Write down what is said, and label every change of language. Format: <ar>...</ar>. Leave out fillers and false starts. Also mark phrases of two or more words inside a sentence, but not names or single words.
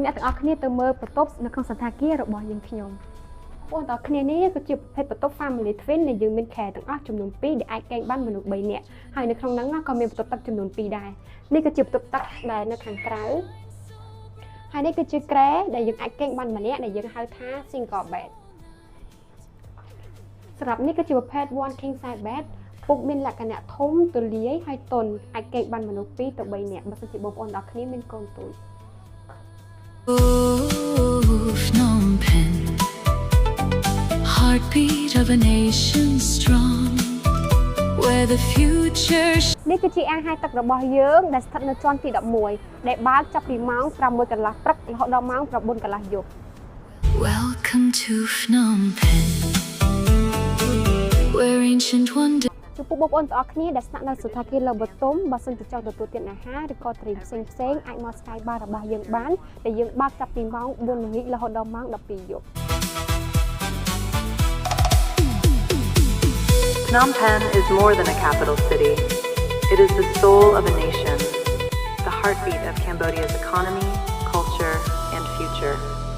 <km>អ្នកទាំងអស់គ្នាទៅមើលបន្ទប់នៅក្នុងសន្តាគាររបស់យើងខ្ញុំបងប្អូនទាំងគ្នានេះគឺជាប្រភេទបន្ទប់</km> <en>Family Twin</en> <km>ដែលយើងមានខែទាំងអស់ចំនួន2ដែលអាចកេងបានមនុស្ស3នាក់ហើយនៅក្នុងហ្នឹងក៏មានបន្ទប់ទឹកចំនួន2ដែរនេះគឺជាបន្ទប់ទឹកដែលនៅខាងក្រៅហើយនេះគឺជាគ្រែដែលយើងអាចកេងបានម្នាក់ដែលយើងហៅថា</km> <en>Single Bed</en> <km>សម្រាប់នេះគឺជាប្រភេទ</km> <en>One King Size Bed</en> <km>ពុកមានលក្ខណៈធំទូលាយហើយទន់អាចកេងបានមនុស្ស2ទៅ3នាក់បើសិនជាបងប្អូនទាំងគ្នាមានកូនតូច</km> <en>Phnom Penh, heartbeat of a nation strong, where the future</en> <km>នេះគឺជាអាងហែលទឹករបស់យើងដែលស្ថិតនៅជាន់ទី11ដែលបើកចាប់ពីម៉ោង 6 កន្លះព្រឹករហូតដល់ម៉ោង 9 កន្លះយប់</km> <en>Welcome to Phnom Penh, where ancient wonders</en> <km>ចំពោះបងប្អូនទាំងអស់គ្នាដែលស្នាក់នៅសន្តាគារលើបតុមបើសិនជាចង់ទទួលទានអាហារឬក៏ត្រីផ្សេងអាចមក Sky Bar របស់យើងបានដែលយើងបើកចាប់ពីម៉ោង 4 ល្ងាចរហូតដល់ម៉ោង 12 យប់</km> <en>Phnom Penh is more than a capital city. It is the soul of a nation, the heartbeat of Cambodia's economy, culture, and future.</en>